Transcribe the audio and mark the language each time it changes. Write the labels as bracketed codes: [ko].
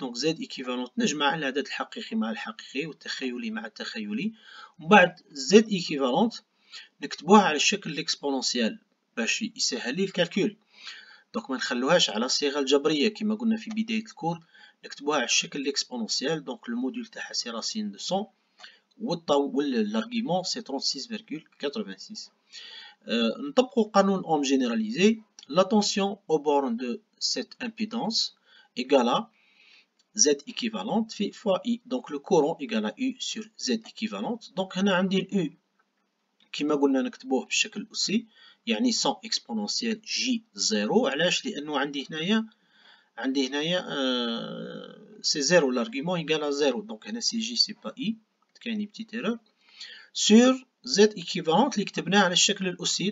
[ar] دونك زد إيكيفالونت نجمع العدد الحقيقي مع الحقيقي والتخيلي مع التخيلي، ومن بعد زد إيكيفالونت نكتبوها على الشكل الإكسبونونسيال باش يسهل لي الكالكول. دونك ما نخلوهاش على الصيغة الجبرية كما قلنا في بداية الكور، نكتبوها على الشكل الإكسبونونسيال. دونك الموديل تاعها سي راسين دو 100 والارغيومون سي 36,86. نطبقوا قانون أوم جينيراليزي. [fr] La tension aux bornes de cette impédance égale à Z équivalente fois I. Donc le courant égale à U sur Z équivalente. [ar] Donc هنا عندي ال U كما قلنا نكتبوه بالشكل الأسي، يعني [fr] 100 exponentielle J0. [ar] علاش؟ لأنه عندي هنايا سي 0 [fr] l'argument égale à 0. [ar] donc هنا سي J سي با I، كاين بتيت ايرور sur Z équivalente اللي كتبناه على الشكل الأسي.